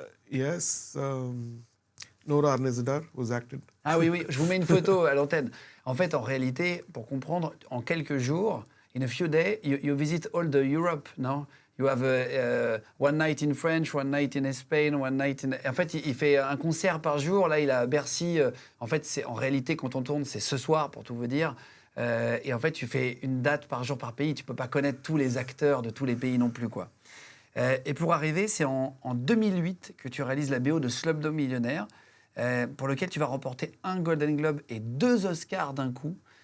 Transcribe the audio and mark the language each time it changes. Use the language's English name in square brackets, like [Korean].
[English] Yes, Nora Arnezadar was acted. [French] Ah oui, je vous mets une photo à l'antenne. En fait, en réalité, pour comprendre, en quelques jours, [English] in a few days, you visit all the Europe, no? You have one night in French, one night in Spain, one night in... [French] En fait, il fait un concert par jour. Là, il est à Bercy. En fait, en réalité, quand on tourne, c'est ce soir, pour tout vous dire. Et en fait, tu fais une date par jour par pays. Tu ne peux pas connaître tous les acteurs de tous les pays non plus, quoi. Et pour arriver, c'est en 2008 que tu réalises la BO de Slumdog Millionaire, pour lequel tu vas remporter un Golden Globe et 2 Oscars d'un coup.